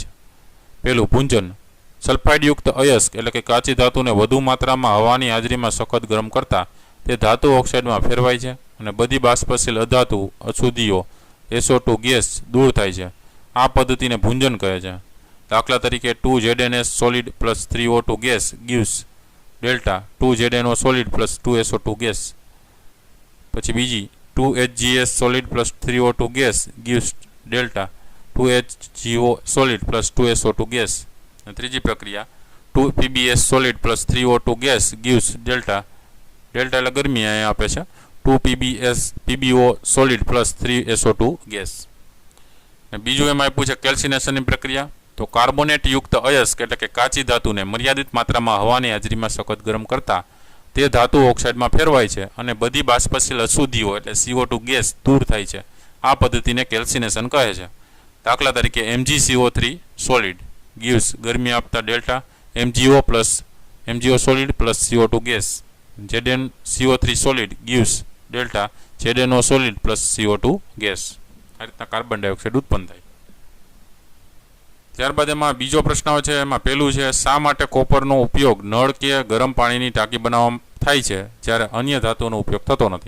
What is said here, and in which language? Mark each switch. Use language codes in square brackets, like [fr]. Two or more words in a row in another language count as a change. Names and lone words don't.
[gu] પહેલું, ભૂંજન. સલ્ફાઇડયુક્ત અયસ્ક એટલે કે કાચી ધાતુને વધુ માત્રામાં હવાની હાજરીમાં સખત ગરમ કરતા તે ધાતુ ઓક્સાઇડમાં ફેરવાય છે અને બધી બાષ્પશીલ અધાતુ અશુદ્ધિઓ SO2 ગેસ દૂર થાય છે. આ પદ્ધતિને ભૂંજન કહે છે. દાખલા તરીકે [en] 2ZnS solid plus 3O2 gas gives [gu] ડેલ્ટા [en] 2ZnO solid plus 2SO2 gas. [gu] પછી બીજી [en] 2HGS solid plus 3O2 gas gives [gu] ડેલ્ટા [en] 2HGO solid plus 2SO2 gas. [gu] અને ત્રીજી પ્રક્રિયા [en] 2PbS solid plus 3O2 gas gives [gu] ડેલ્ટા એટલે ગરમી અહીંયા આપે છે [en] 2PbO solid plus 3SO2 gas. [gu] અને બીજું એમાં આપ્યું છે કેલ્સિનેશનની પ્રક્રિયા. તો કાર્બોનેટ યુક્ત અયસ્ક એટલે કે કાચી ધાતુને મર્યાદિત માત્રામાં હવાની હાજરીમાં સખત ગરમ કરતા તે ધાતુ ઓક્સાઇડમાં ફેરવાય છે અને બધી બાષ્પશીલ અશુદ્ધિઓ એટલે CO2 ગેસ દૂર થાય છે. આ પદ્ધતિને કેલ્સિનેશન કહે છે. દાખલા તરીકે [en] MgCO3 solid gives [gu] ગરમી આપતા ડેલ્ટા [en] MgO solid plus CO2 [gu] ગેસ. [en] ZnCO3 solid gives ડેલ્ટા ZnO solid plus CO2 ગેસ. [gu] આ રીતના કાર્બન ડાયોક્સાઇડ ઉત્પન્ન થાય. ત્યારબાદ એમાં બીજો પ્રશ્ન આવે છે. એમાં પહેલું છે, શા માટે કોપરનો ઉપયોગ નળ કે ગરમ પાણીની ટાંકી બનાવવામાં થાય છે જ્યારે અન્ય ધાતુઓનો ઉપયોગ થતો નથી?